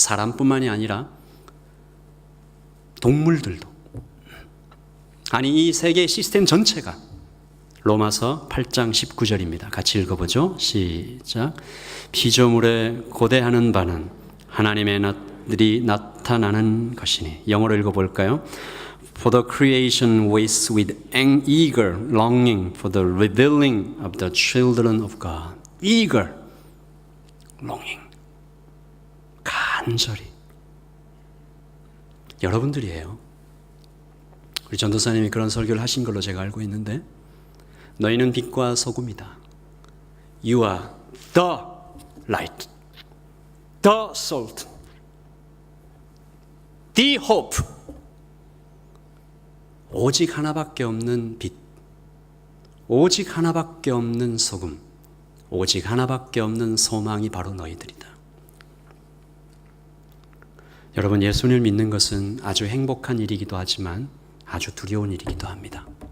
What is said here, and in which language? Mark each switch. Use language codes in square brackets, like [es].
[ko] 사람뿐만이 아니라 동물들도, 아니 이 세계 시스템 전체가. 로마서 8장 19절입니다. 같이 읽어보죠. 시작. 피조물에 고대하는 바는 하나님의 날이 나타나는 것이니. 영어로 읽어볼까요? [en] For the creation waits with an eager longing for the revealing of the children of God. Eager longing. [ko] 간절히. 여러분들이에요. 우리 전도사님이 그런 설교를 하신 걸로 제가 알고 있는데, [en] 너희는 빛과 소금이다. You are the light, the salt, the hope. [ko] 오직 하나밖에 없는 빛, 오직 하나밖에 없는 소금, 오직 하나밖에 없는 소망이 바로 너희들이다. 여러분, 예수님을 믿는 것은 아주 행복한 일이기도 하지만 아주 두려운 일이기도 합니다.